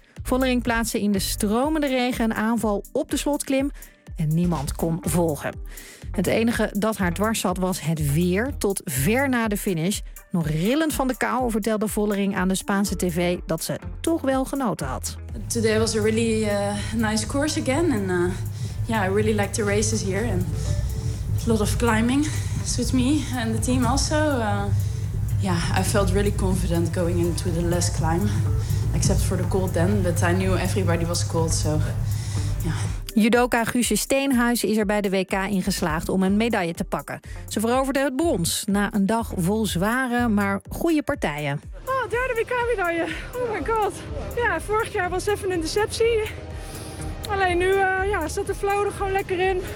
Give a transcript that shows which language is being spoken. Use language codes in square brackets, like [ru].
[nl] Vollering plaatste in de stromende regen een aanval op de slotklim en niemand kon volgen. Het enige dat haar dwars zat was het weer. Tot ver na de finish, nog rillend van de kou, vertelde Vollering aan de Spaanse tv dat ze toch wel genoten had. [en] Today was a really nice course again and I really like the races here and a lot of climbing suits me and the team also. Yeah, I felt really confident going into the last climb. Except for the cold then, but I knew everybody was cold, so... [nl] Judoka Guusje Steenhuizen is er bij de WK in geslaagd om een medaille te pakken. Ze veroverde het brons na een dag vol zware, maar goede partijen. Oh, derde WK-medaille. [en] Oh my god. [nl] Ja, vorig jaar was even een deceptie. Alleen nu zat de flow er gewoon lekker in.